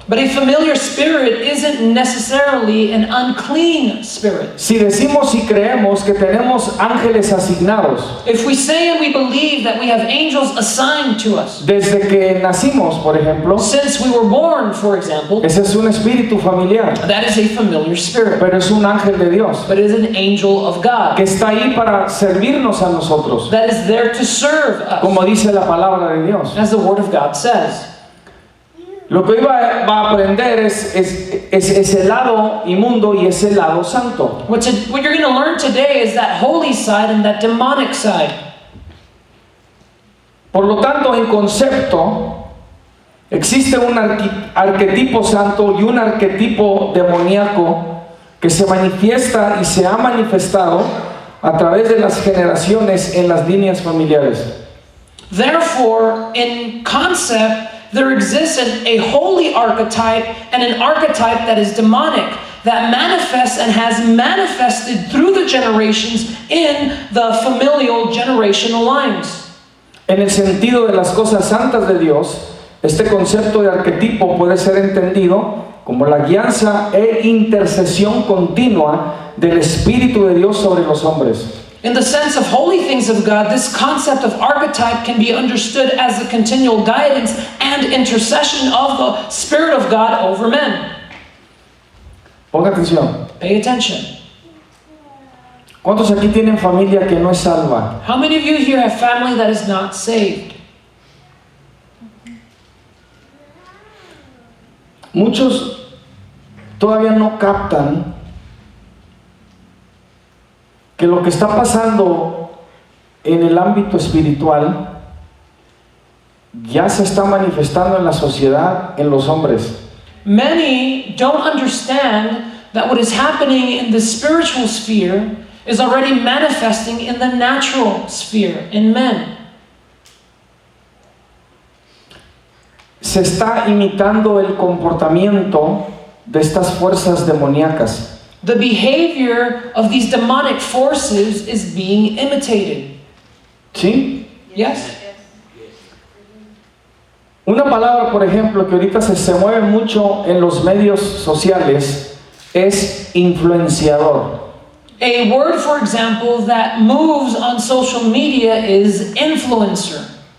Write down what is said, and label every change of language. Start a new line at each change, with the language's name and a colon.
English: But a familiar spirit isn't necessarily an unclean spirit.
Spanish: Si decimos y creemos que tenemos ángeles asignados
English: If we say and we believe that we have angels assigned to us,
Spanish: desde que nacimos, por ejemplo,
English: since we were born, for example,
Spanish: ese es un espíritu familiar,
English: that is a familiar spirit,
Spanish: pero es un ángel de Dios
English: but it is an angel of God
Spanish: que está ahí para servirnos a nosotros,
English: that is there to serve us,
Spanish: como dice la palabra de Dios.
English: as the Word of God says.
Spanish: Lo que hoy va a aprender es ese lado inmundo y ese lado santo.
English: What you're going to learn today is that holy side and that demonic side.
Spanish: Por lo tanto, en concepto, existe un arquetipo santo y un arquetipo demoníaco que se manifiesta y se ha manifestado a través de las generaciones en las líneas familiares.
English: Therefore, in concept, there exists a holy archetype and an archetype that is demonic, that manifests and has manifested through the generations in the familial generational lines.
Spanish: En el sentido de las cosas santas de Dios, este concepto de arquetipo puede ser entendido como la guianza e intercesión continua del Espíritu de Dios sobre los hombres.
English: In the sense of holy things of God, this concept of archetype can be understood as the continual guidance and intercession of the Spirit of God over men.
Spanish: Ponga atención.
English: Pay attention.
Spanish: ¿Cuántos aquí tienen familia que no es salva?
English: How many of you here have family that is not saved?
Spanish: Muchos todavía no captan que lo que está pasando en el ámbito espiritual ya se está manifestando en la sociedad, en los hombres.
English: Many don't understand that what is happening in the spiritual sphere is already manifesting in the natural sphere, in men.
Spanish: Se está imitando el comportamiento de estas fuerzas demoníacas.
English: The behavior of these demonic forces is being imitated.
Spanish: ¿Sí?
English: Yes?
Spanish: Una palabra, por ejemplo, que ahorita se mueve mucho en los medios sociales es influenciador.
English: A word, for example, that moves on social media is influencer.